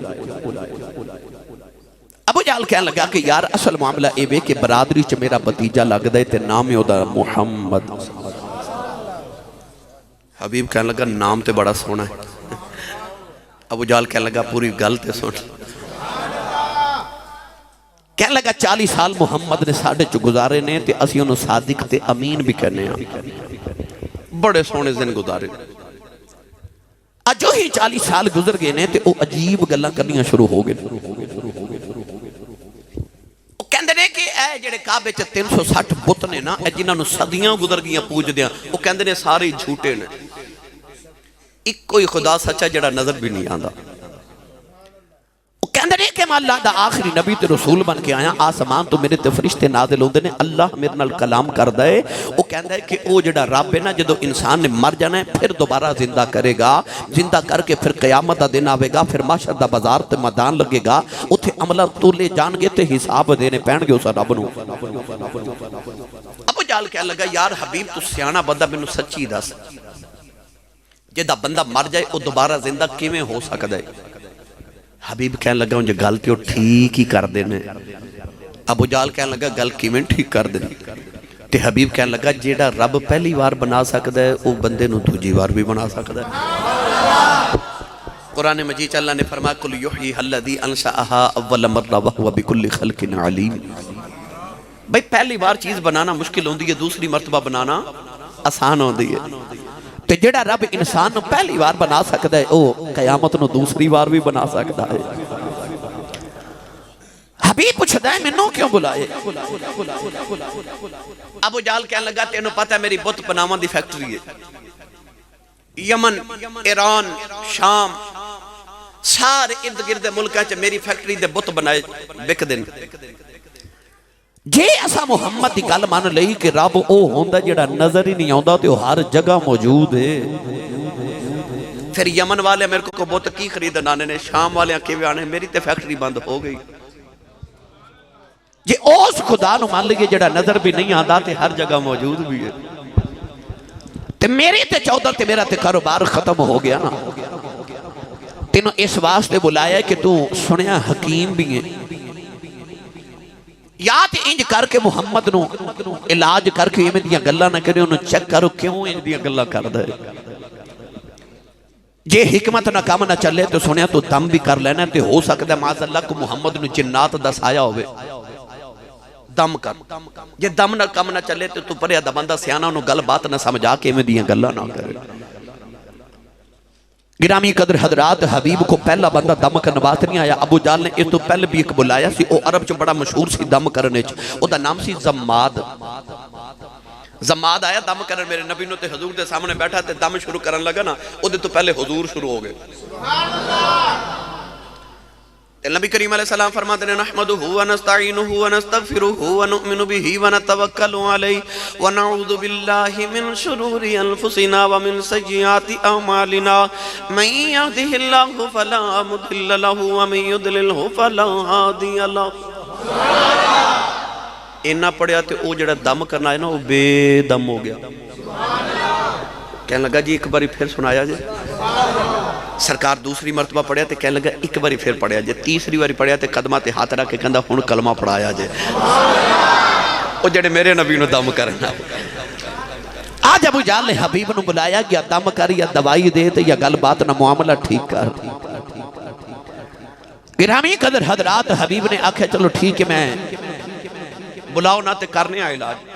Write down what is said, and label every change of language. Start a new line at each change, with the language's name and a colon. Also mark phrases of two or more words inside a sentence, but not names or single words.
Punjabi: ابو جال کہنے لگا کہ یار اصل معاملہ اے بے کہ برادری چ میرا بتیجہ لگ دے تے نام دا محمد. حبیب کہنے لگا نام تے بڑا سونا ہے. ابو جال کہنے لگا پوری گل تے سن. کہنے لگا 40 سال محمد نے ساڑھے چو گزارے نے تے اسی انہوں صادق تے امین بھی کہنے ہیں. بڑے سونے دن گزارے. جو ہی 40 سال گزر گئے نے تے او عجیب گلاں کرنیاں شروع ہو گئے. او کہندے نے کہ اے جڑے کعبے چ 360 بت نے نا اے جنہاں نوں صدیاں گزر گئیاں پوج دیاں او کہندے نے سارے جھوٹے نے. ایک کوئی خدا سچا جڑا نظر بھی نہیں آندا. او کہندے نے کہ میں اللہ دا آخری نبی تے رسول بن کے آیا. آسمان تو میرے تے فرشتے نازل ہوندے نے. اللہ میرے نال کلام کردا ہے. او کہندا ہے کہ او جڑا رب ہے نا جدوں انسان نے مر جانا ہے پھر دوبارہ زندہ کرے گا. زندہ کر کے پھر قیامت دا دن آوے گا. پھر محشر دا بازار تے میدان لگے گا. اوتھے عملہ تولے جان گے تے حساب دینے پہن گے اس رب نوں. ابو جال کہنے لگا یار حبیب تو سیاںا بندہ مینوں سچی دس جدا بندہ مر جائے او دوبارہ زندہ کیویں ہو سکدا ہے؟ حبیب کہنے لگا انجھے گل تے ٹھیک ہی کر دینے. ابو جال کہنے لگا گل کیویں ٹھیک کر دینے؟ تے حبیب کہنے لگا جیڑا رب پہلی بار بنا سکدا ہے او بندے نوں دوجی بار بھی بنا سکدا ہے. قرآن مجید اللہ نے فرمایا
Arabic: کل یحیی الذی انشأها اول مرہ وہو بکل خلق علیم.
Punjabi: بھئی پہلی بار چیز بنانا مشکل ہوندی ہے, دوسری مرتبہ بنانا آسان ہوندی ہے. تے جڑا رب انسان نو پہلی بار بنا سکدا ہے او قیامت نو دوسری بار بھی بنا سکدا ہے. حبیب پوچھدا ہے مینوں کیوں بلائے؟ ابو جال کہنے لگا تینوں پتہ ہے میری بت بناواں دی فیکٹری ہے. یمن, ایران, شام سارے ارد گرد ملکاں چ میری فیکٹری دے بت بنائے بک دن. جے اسا محمد دی گل مان لئی کہ رب او ہوندا جڑا نظر ہی نہیں آوندا تے او ہر جگہ موجود ہے. پھر یمن والے میرے کو بت کی خریدنا نے, شام والے کیویں آنے, میری تے فیکٹری بند ہو گئی. جے اس خدا نو مان لئے جڑا نظر بھی نہیں آندا تے ہر جگہ موجود بھی ہے تے میرے تے 14 تے میرا تے کاروبار ختم ہو گیا نا. تینوں اس واسطے بلایا ہے کہ تو سنیا حکیم بھی ہے. یا تے انج کر کے محمد نو علاج کر کے ایویں دیاں گلاں نہ کرے, انہوں چیک کرو کیوں انج دیاں گلاں کردا ہے. جے حکمت نہ کام نہ چلے تو سنیا تو دم بھی کر لینا تے ہو سکتا ہے
Arabic: معاذ اللہ
Punjabi: کو محمد نو جنات دا سایہ ہوئے. دم کر, جے دم نہ کام نہ چلے تو پرے دا بندہ سیانہ انہوں گل بات نہ سمجھا کے ایویں دیاں گلاں نہ کرے. گرامی قدر حضرات حبیب کو پہلا بندہ دم کرنے بات نہیں آیا. ابو جال نے اس تو پہلے بھی ایک بلایا سی, او عرب چو بڑا مشہور سی دم کرنے چ, او دا نام سی زماد. زماد آیا دم کرنے, میرے نبی نو تے حضور دے سامنے بیٹھا تے دم شروع کرنے لگا نا, او دے تو پہلے حضور شروع ہو گئے. نبی کریم علیہ السلام فرماتے ہیں
Arabic: نحمدہ ونستعینہ ونستغفرہ ونؤمن بہ ونتوکل علیہ ونعوذ باللہ من شرور انفسنا ومن سیئات اعمالنا من یہدہ اللہ فلا مضل لہ ومن یضللہ فلا ہادی لہ.
Punjabi: اینا پڑھیا تے او جڑا دم کرنا ہے نا وہ بے دم ہو گیا. کہنے لگا جی ایک باری پھر سنایا جائے. سرکار دوسری مرتبہ پڑھیا تے کہنے لگا ایک باری پھر پڑھیا جائے. تیسری باری پڑھیا تے قدمہ تے ہاتھ رکھ کے کہندا ہن کلمہ پڑھایا جائے. او جڑے میرے نبی نو دم کرنا. آج ابو جال نے حبیب نو بلایا یا دم کر یا دوائی دے تے یا گل بات نہ معاملہ ٹھیک کر. گرامی قدر حضرات حبیب نے آکھا چلو ٹھیک ہے میں بلاؤ نہ تے کرنے آئے علاج.